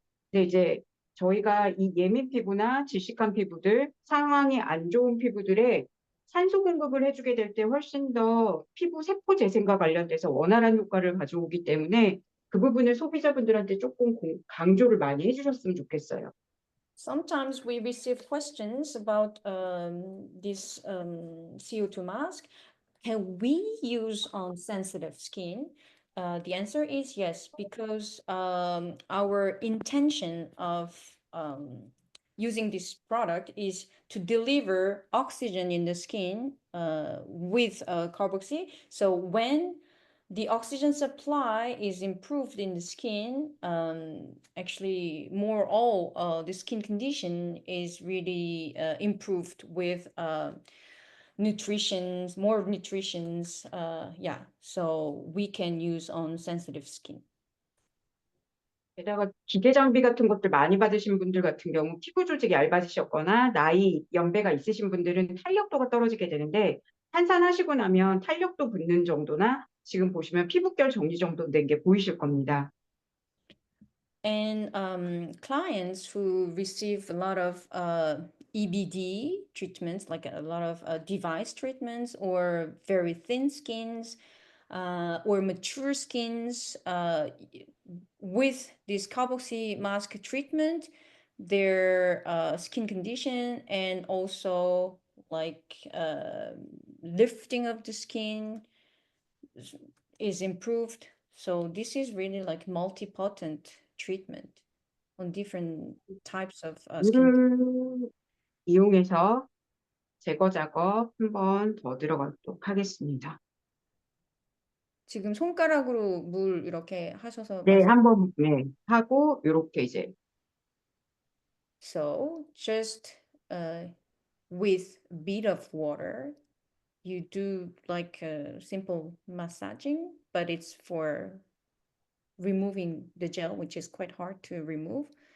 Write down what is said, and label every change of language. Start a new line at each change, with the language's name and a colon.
Korean: 근데 이제 저희가 이 예민 피부나 질식한 피부들, 상황이 안 좋은 피부들에 산소 공급을 해주게 될 때 훨씬 더 피부 세포 재생과 관련돼서 원활한 효과를 가져오기 때문에 그 부분을 소비자분들한테 조금 강조를 많이 해주셨으면 좋겠어요.
English: Sometimes we receive questions about this CO2 mask. Can we use on sensitive skin? The answer is yes, because our intention of using this product is to deliver oxygen in the skin with carboxy. So when the oxygen supply is improved in the skin, actually more all the skin condition is really improved with nutritions, more nutritions, yeah, so we can use on sensitive skin.
Korean: 게다가 기계 장비 같은 것들 많이 받으신 분들 같은 경우 피부 조직이 얇아지셨거나 나이, 연배가 있으신 분들은 탄력도가 떨어지게 되는데 한산하시고 나면 탄력도 붙는 정도나 지금 보시면 피부결 정리 정도 된 게 보이실 겁니다.
English: And clients who receive a lot of EBD treatments, like a lot of device treatments or very thin skins or mature skins, with this carboxy mask treatment, their skin condition and also like lifting of the skin is improved. So this is really like multi-potent treatment on different types of skin.
Korean: 물을 이용해서 제거 작업 한 번 더 들어가도록 하겠습니다. 지금 손가락으로 물 이렇게 하셔서 네, 한번 하고 이렇게 이제
English: So just with a bit of water, you do like a simple massaging, but it's for removing the gel, which is quite hard to remove.